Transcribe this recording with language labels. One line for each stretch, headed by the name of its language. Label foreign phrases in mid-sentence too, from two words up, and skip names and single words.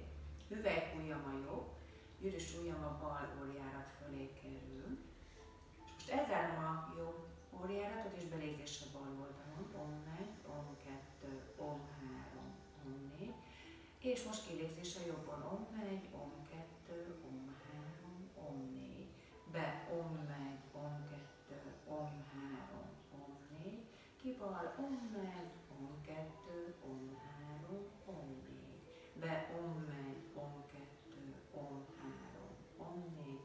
Hungarian: Hüvelykujjam a jobb, gyűrűs ujjam a bal orrjárat fölé kerül. Most elzárom a jobb orrjáratot, és belégzésre bal oldalon. Om1, Om2, Om3, Om4. És most kilégzés a jobbon. Om1, Om2, Om3, Om4. Be Om1, Om2, Om3, Om4. Ki bal Om1, Om2, Om3, Om4. Be Om1, Om2, Om3, Om4.